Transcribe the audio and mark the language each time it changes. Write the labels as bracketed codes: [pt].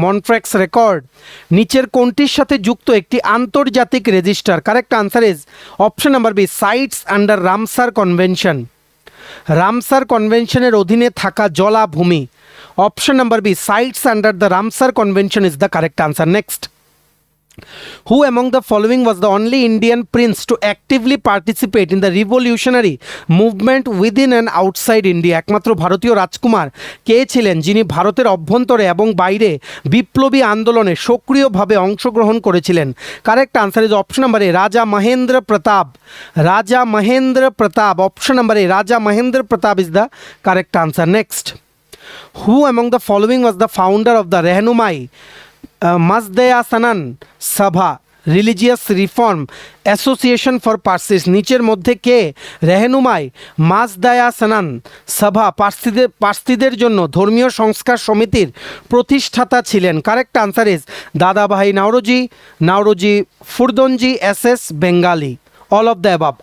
[bn] মন্ট্রেক্স record নিচের কোনটির সাথে যুক্ত একটি আন্তর্জাতিক register? [en] Correct answer is option number B, sites under Ramsar convention. [bn] Ramsar কনভেনশনের অধীনে থাকা জলাভূমি। [en] Option number B, sites under the Ramsar convention is the correct answer. Next, who among the following was the only Indian prince to actively participate in the revolutionary movement within and outside India? [bn] একমাত্র ভারতীয় রাজকুমার কে ছিলেন যিনি ভারতের অভ্যন্তরে এবং বাইরে বিপ্লবী আন্দোলনে সক্রিয়ভাবে অংশগ্রহণ করেছিলেন? [en] Correct answer is option number A, Raja Mahendra Pratap. Raja Mahendra Pratap, option number A, Raja Mahendra Pratap is the correct answer. Next, who among the following was the founder of the Rehnumai Mazdayasnan Sabha religious reform association for Parsis? [bn] নিচের মধ্যে কে রেহনুমাই মাজদায়াসানান সভা পার্সিদের জন্য ধর্মীয় সংস্কার সমিতির প্রতিষ্ঠাতা ছিলেন? [en] Correct answer is Dadabhai Naoroji, Naoroji Furdonji, S Bengalee. All of the above.